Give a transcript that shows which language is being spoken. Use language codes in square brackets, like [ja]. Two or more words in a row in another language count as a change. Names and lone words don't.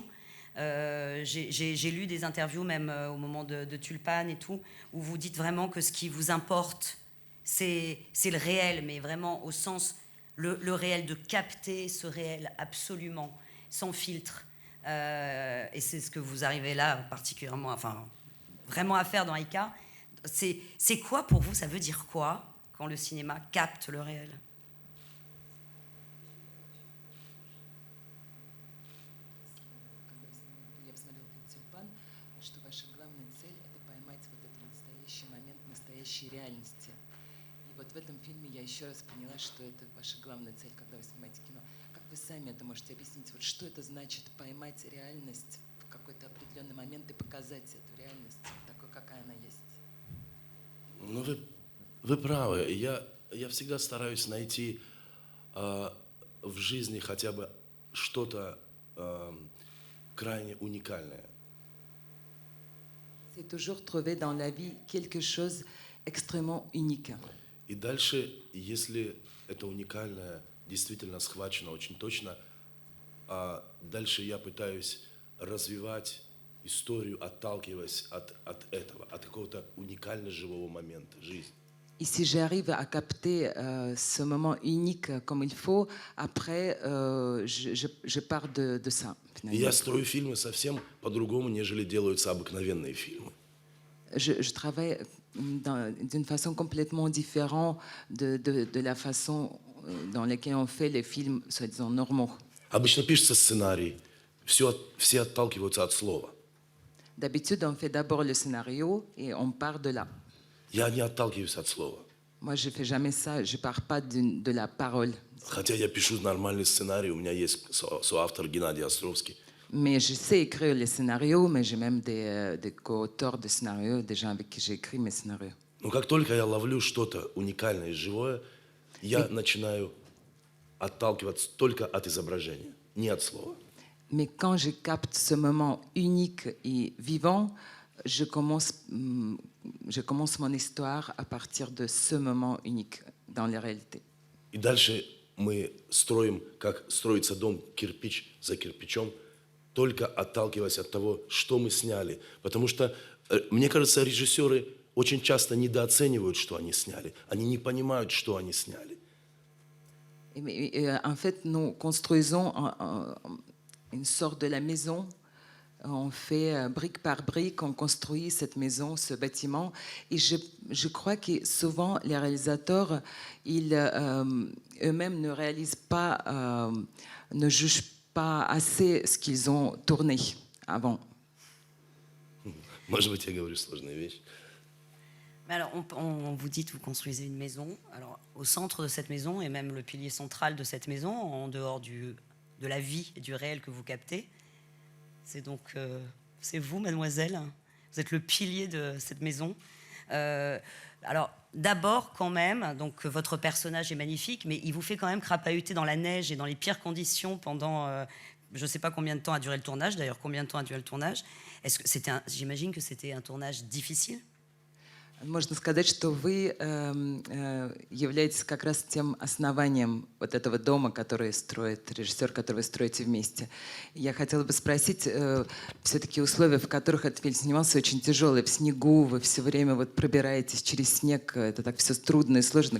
[fr] J'ai lu des interviews, même au moment de Tulpan et tout, où vous dites vraiment que ce qui vous importe, c'est le réel, mais vraiment au sens, le réel, de capter ce réel absolument, sans filtre. Et c'est ce que vous arrivez là particulièrement, enfin, vraiment à faire dans Aïka. C'est quoi pour vous, ça veut dire quoi quand le cinéma capte le réel? [ru] Что ваша главная цель — это поймать вот этот настоящий момент настоящей реальности. И вот в этом фильме я еще раз поняла, что это ваша главная цель, когда вы снимаете кино. Как вы сами это можете объяснить? Вот что это значит — поймать реальность в какой-то определенный момент и показать эту реальность такой, какая она есть? Ну, вы правы. Я всегда стараюсь найти в жизни хотя бы что-то крайне уникальное. [fr] C'est toujours trouver dans la vie quelque chose extrêmement unique. [ru] И дальше, если это уникальное действительно схвачено очень точно, дальше я пытаюсь развивать историю, отталкиваясь от этого, от какого-то уникально живого момента жизни. [fr] Et si j'arrive à capter ce moment unique comme il faut, après, je pars de ça. [ru] И я строю фильмы совсем по-другому, нежели делаются обыкновенные фильмы. [fr] Je travaille d'une façon complètement différente de la façon dans laquelle on fait les films, soi-disant, normaux. [ru] Обычно пишется сценарий, все отталкиваются от слова. [fr] D'habitude, on fait d'abord le scénario et on part de là. [ru] Я не отталкиваюсь от слова. [fr] Moi, je ne fais jamais ça, je ne pars pas de la parole. [ru] Хотя я пишу нормальный сценарий, у меня есть соавтор Геннадий Островский. [fr] Mais je sais écrire les scénarios, mais j'ai même des co-auteurs de scénarios, des gens avec qui j'ai écrit mes scénarios. [ru] Но как только я ловлю что-то уникальное и живое, я начинаю отталкиваться только от изображения, не от слова. [fr] Mais quand je capte ce moment unique et vivant, je commence mon histoire à partir de ce moment unique dans la réalité. [ru] И дальше мы строим, как строится дом кирпич за кирпичом, только отталкиваясь от того, что мы сняли. Потому что, мне кажется, режиссеры очень часто недооценивают, что они сняли. Они не понимают, что они сняли. [fr] En fait, nous construisons une sorte de la maison. On fait brique par brique, on construit cette maison, ce bâtiment. Et je crois que souvent, les réalisateurs, eux-mêmes ne réalisent pas, ne jugent pas assez ce qu'ils ont tourné avant. [ru] Может быть, я говорю сложные вещи. [fr] Mais alors, on vous dit que vous construisez une maison. Alors, au centre de cette maison, et même le pilier central de cette maison, en dehors de la vie et du réel que vous captez, c'est donc c'est vous, mademoiselle. Vous êtes le pilier de cette maison. Alors, d'abord, quand même, donc votre personnage est magnifique, mais il vous fait quand même crapahuter dans la neige et dans les pires conditions pendant, je ne sais pas combien de temps a duré le tournage. D'ailleurs, combien de temps a duré le tournage? Est-ce que j'imagine que c'était un tournage difficile? [ru] Можно сказать, что вы являетесь как раз тем основанием вот этого дома, который строит режиссер, который вы строите вместе. Я хотела бы спросить, все-таки условия, в которых этот фильм снимался, очень тяжелые. В снегу вы все время вот пробираетесь через снег, это так все трудно и сложно.